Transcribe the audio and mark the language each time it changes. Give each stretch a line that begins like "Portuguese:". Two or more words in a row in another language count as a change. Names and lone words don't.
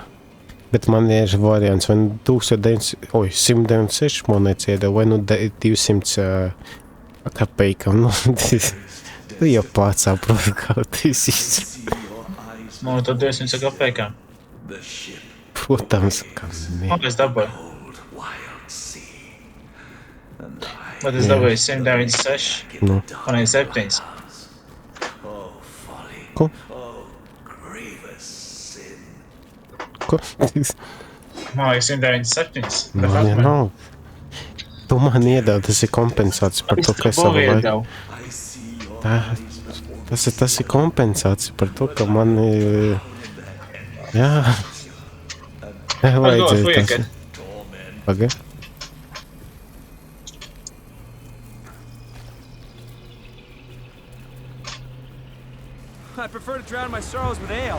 Latvian: Bet man ir variants, vai nu 196 monētas iedod, vai nu 200 kapeikam. Nu, tu jau pats saproti, kā tas ir. Nu, tad 200 kapēkām.
English: The ship,
Latvian: Protams, ka ne. Nu, es dabūju.
English: cold, wild sea. And I,
Latvian: Bet es dabūju 196. Nu, Un ir 7.
English: oh, folly.
Latvian: ko?
English: Oh, grievous sin.
Latvian: Ko? Man liekas 197. Man ir nav. Tu man iedod, tas ir kompensācija par to, ka es savu laiku.
English: I see your
Latvian: Tas ir kompensācija par to, ka man ir... Jā. Vajadzēja tas. Paga.
English: I prefer to drown my sorrows with ale.